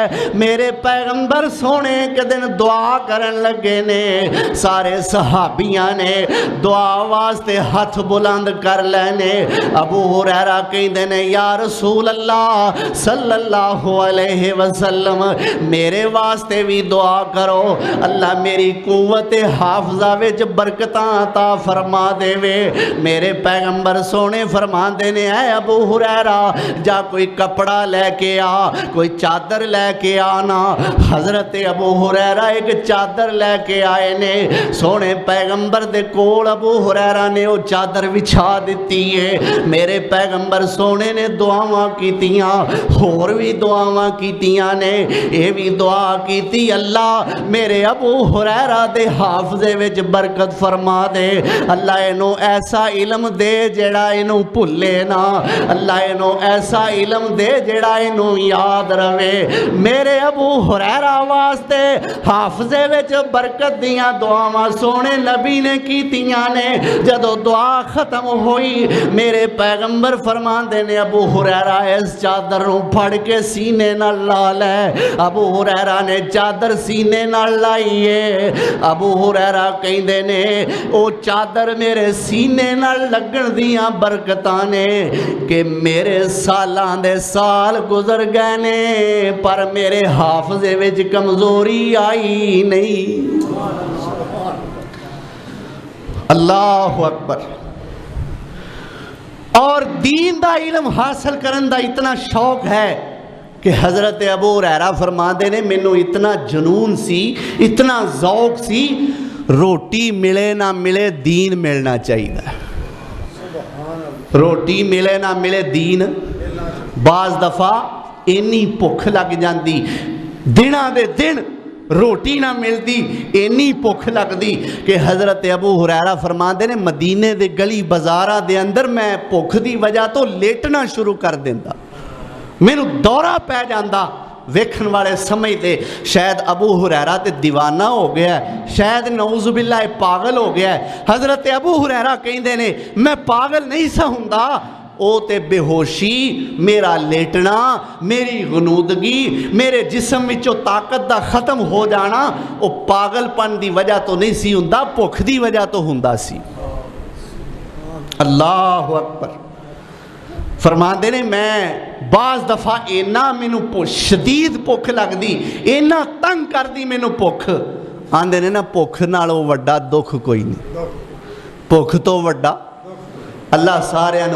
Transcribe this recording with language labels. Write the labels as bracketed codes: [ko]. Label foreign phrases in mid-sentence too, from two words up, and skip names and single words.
[pa] میرے پیغمبر سونے کے دن دعا کرن لگے نے، سارے صحابیاں نے دعا واسطے ہاتھ بلند کر لینے۔ ابو ہریرہ کہندے نے [ar] یا رسول اللہ صلی اللہ علیہ وسلم [pa] میرے واسطے بھی دعا کرو، اللہ میری قوت حافظہ وچ برکتاں عطا فرما دے وے۔ میرے پیغمبر سونے فرما دینے اے ابو ہریرہ جا کوئی کپڑا لے کے آ، کوئی چادر لے کے آنا۔ حضرت ابو ہریرہ ایک چادر لے کے آئے نے، سونے پیغمبر دے کول ابو ہریرہ نے وہ چادر بچھا دیتی ہے۔ میرے پیغمبر سونے نے دعاواں کیتیاں، اور بھی دعاواں کیتیاں نے، یہ بھی دعا کیتی اللہ میرے ابو ہریرہ دے حافظے وچ برکت فرما دے، اللہ انہوں ایسا علم دے جڑا انہوں بھلے نا، اللہ انہوں ایسا علم دے جڑا انہوں یاد روے۔ میرے ابو ہریرہ واسطے حافظے وچ برکت دیاں دعاواں سونے نبی نے کیتیاں نے۔ جدو دعا ختم ہوئی میرے پیغمبر فرماندے نے ابو ہریرہ اس چادر نو پھڑ کے سینے نہ لا لے۔ ابو ہریرہ نے چادر سینے نہ لائیے۔ ابو ہریرہ کہندے نے او چادر میرے سینے نہ لگن دیاں برکتاں نے کہ میرے سالاں دے سال گزر گئے نے پر میرے حافظے وچ کمزوری آئی نہیں۔ [ar] اللہ اکبر۔ [pa] اور دین دا علم حاصل کرن دا اتنا شوق ہے کہ حضرت ابو ہریرہ فرماندے نے مینوں اتنا جنون سی، اتنا ذوق سی، روٹی ملے نہ ملے دین ملنا چاہیے۔ روٹی ملے نہ ملے دین بعض دفعہ اینی بھوک لگ جاندی دناں دے دن روٹی نہ ملتی اینی بھوک لگتی کہ حضرت ابو ہریرہ فرماندے نے مدینے دے گلی بازاراں دے اندر میں بھوک دی وجہ تو لیٹنا شروع کر دیندا مینوں دورہ پہ جاندا ویکھن والے سمجھتے شاید ابو ہریرہ تے دیوانہ ہو گیا ہے شاید [ar] نعوذ باللہ [pa] پاگل ہو گیا ہے حضرت ابو ہریرہ کہندے نے میں پاگل نہیں سا ہوندا او تے بے ہوشی میرا لیٹنا میری غنودگی میرے جسم وچوں طاقت دا ختم ہو جانا او پاگل پن دی وجہ تو نہیں سی ہوندا بھوک دی وجہ تو ہوندا سی [ar] اللہ اکبر [pa] فرماندے نے میں بعض دفعہ اینا مینوں شدید بھوک لگ دی اینا تنگ کر دی مینوں بھوک آندے نے نا بھوک نالوں وڈا دکھ کوئی نہیں بھوک تو وڈا اللہ سارے انہوں